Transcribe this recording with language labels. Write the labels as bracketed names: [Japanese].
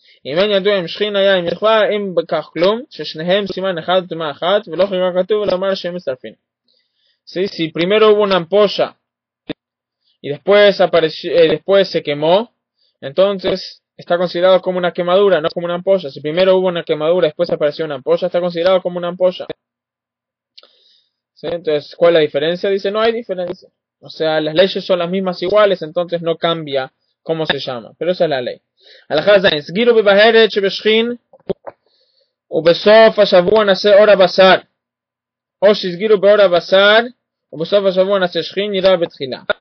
[Hebrew] אם אין ידוע אם שכין היה עם מכווה, אם בכך כלום, ששניהם סימן אחד וטומאה אחת, ולא חיכה כתוב ולומר שהם מצטרפים. [Spanish] Si primero hubo una ampolla y después se quemó, entonces está considerado como una quemadura, no como una ampolla. Si primero hubo una quemadura, después apareció una ampolla, está considerado como una ampolla. ¿Sí? Entonces, ¿cuál es la diferencia? Dice, no hay diferencia. O sea, las leyes son las mismas iguales, entonces no cambia cómo se llama. Pero esa es la ley. [Hebrew] הלכה ז' הסגירו בבהרת שבשכין ובסוף השבוע נעשה אור הבשר או שהסגירו באור הבשר ובסוף השבוע נעשה שכין יראה בתחילה.